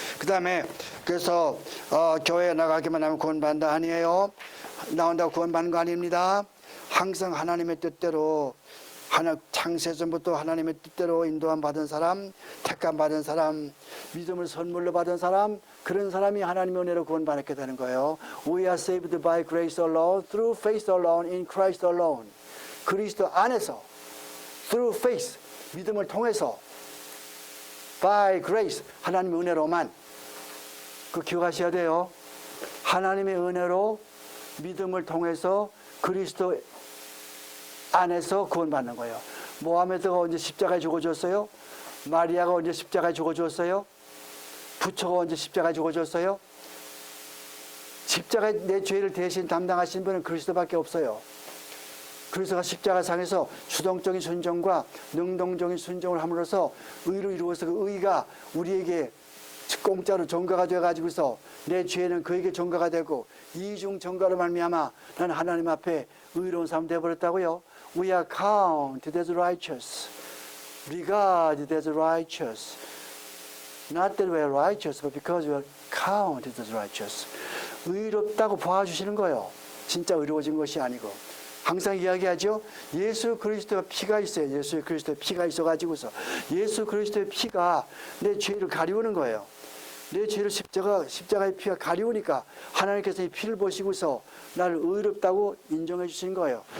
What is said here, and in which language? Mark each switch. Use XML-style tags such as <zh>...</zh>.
<ko>그 다음에 그래서 교회에 나가기만 하면 구원받는다 아니에요. 나온다고 구원받는 거 아닙니다. 항상 하나님의 뜻대로 창세전부터 하나님의 뜻대로 인도함 받은 사람, 택감 받은 사람, 믿음을 선물로 받은 사람, 그런 사람이 하나님의 은혜로 구원받게 되는 거예요.</ko> <en>We are saved by grace alone, through faith alone, in Christ alone.</en> <ko>그리스도 안에서</ko> <en>through faith,</en> <ko>믿음을 통해서</ko> <en>by grace,</en> <ko>하나님의 은혜로만. 그 기억하셔야 돼요. 하나님의 은혜로 믿음을 통해서 그리스도 안에서 구원받는 거예요. 모하메드가 언제 십자가에 죽어줬어요? 마리아가 언제 십자가에 죽어줬어요? 부처가 언제 십자가에 죽어줬어요? 십자가에 내 죄를 대신 담당하신 분은 그리스도밖에 없어요. 그리스도가 십자가상에서 주동적인 순종과 능동적인 순종을 함으로써 의로 이루어서 그 의가 우리에게 공짜로 전가가 되어가지고서 내 죄는 그에게 전가가 되고 이중 전가로 말미암아 나는 하나님 앞에 의로운 사람 되어버렸다고요.</ko> <en>We are counted as righteous, regarded as righteous. Not that we are righteous, but because we are counted as righteous.</en> <ko>의롭다고 봐주시는 거예요. 진짜 의로워진 것이 아니고. 항상 이야기하죠. 예수 그리스도의 피가 있어요. 예수 그리스도의 피가 있어가지고서 예수 그리스도의 피가 내 죄를 가리우는 거예요. 내 죄를 십자가의 피가 가리우니까 하나님께서 이 피를 보시고서 나를 의롭다고 인정해 주신 거예요.</ko>